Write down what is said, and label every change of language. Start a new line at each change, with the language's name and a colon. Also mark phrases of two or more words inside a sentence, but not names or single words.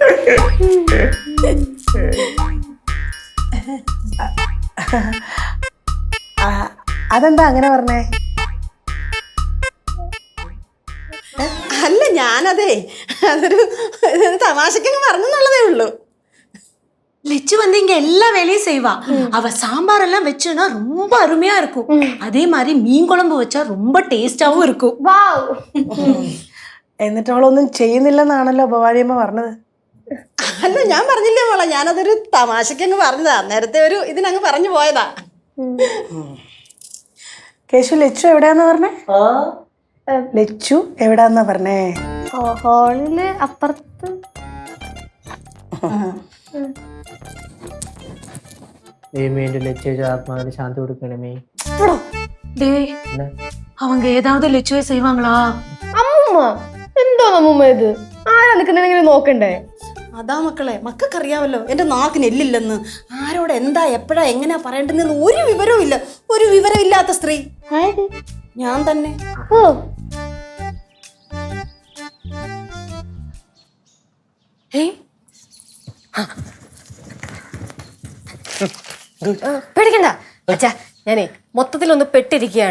Malayalam: അതെന്താ അങ്ങനെ പറഞ്ഞേ? അല്ല, ഞാനതേ അതൊരു തമാശക്കങ്ങ് പറഞ്ഞെന്നുള്ളതേ ഉള്ളൂ.
Tamil: லெச்சு வந்து இங்க எல்லா வேலையும் செய்வா. அவ சாம்பார் எல்லாம் வச்சுனா ரொம்ப அருமையா இருக்கும். அதே மாதிரி மீன் குழம்பு வச்சா ரொம்ப டேஸ்டாவும் இருக்கும்.
Malayalam: എന്നിട്ട് അവളൊന്നും ചെയ്യുന്നില്ലെന്നാണല്ലോ ഭവാനിയമ്മ പറഞ്ഞത്. അല്ല, ഞാൻ പറഞ്ഞില്ലേ മോളെ, ഞാനതൊരു തമാശക്കങ്ങ് പറഞ്ഞതാ. നേരത്തെ ഒരു ഇതിനങ്ങ് പറഞ്ഞു പോയതാ. കേശു ലച്ചു എവിടെയാന്നാ പറഞ്ഞേ? ലച്ചു എവിടാന്നാ പറഞ്ഞേ? ഹോളില് അപ്പുറത്ത്. ആത്മാവിന് ശാന്തി കൊടുക്കണമേ.
Tamil: டேய், அவங்க ஏதாவது லெச்சுவை செய்வாங்களா?
Malayalam: അമ്മൂമ്മ എന്തോ അമ്മൂമ്മ ഇത്? ആരാ നിൽക്കുന്നെങ്കിലും നോക്കണ്ടേ? അതാ മക്കളെ, മക്കൾക്കറിയാമല്ലോ എന്റെ നാക്കിന് എല്ലില്ലെന്ന്. ആരോട് എന്താ എപ്പോഴാ എങ്ങനെയാ പറയണ്ടെന്ന് ഒരു വിവരവും ഇല്ല. ഒരു വിവരമില്ലാത്ത സ്ത്രീ ഞാൻ തന്നെ. ഓ, പേടിക്കണ്ട അച്ഛാ, ഞാനേ മൊത്തത്തിലൊന്ന് പെട്ടിരിക്കുകയാണ്.